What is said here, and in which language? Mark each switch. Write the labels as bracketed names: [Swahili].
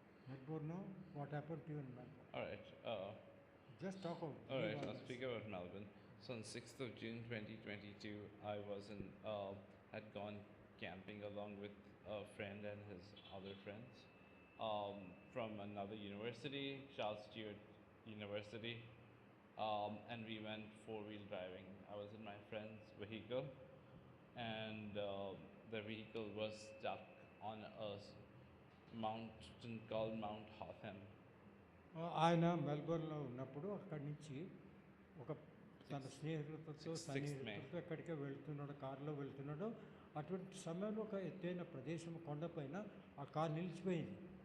[English] Melbourne, what happened to you in Melbourne? All right. Just talk about. All right. I'll speak about Melbourne. So on 6th of June 2022, I had gone camping along with a friend and his other friends from another university, Charles Stewart University, and we went four-wheel driving. I was in my friend's vehicle, and the vehicle was stuck on a mountain called Mount Hotham. [Telugu] ఆయన మెల్బోర్న్లో ఉన్నప్పుడు అక్కడి నుంచి ఒక తన స్నేహితులతో ఎక్కడికే వెళ్తున్నాడు, కారులో వెళ్తున్నాడు. అటువంటి సమయంలో ఒక ఎత్తైన ప్రదేశం కొండపైన ఆ కారు నిలిచిపోయింది.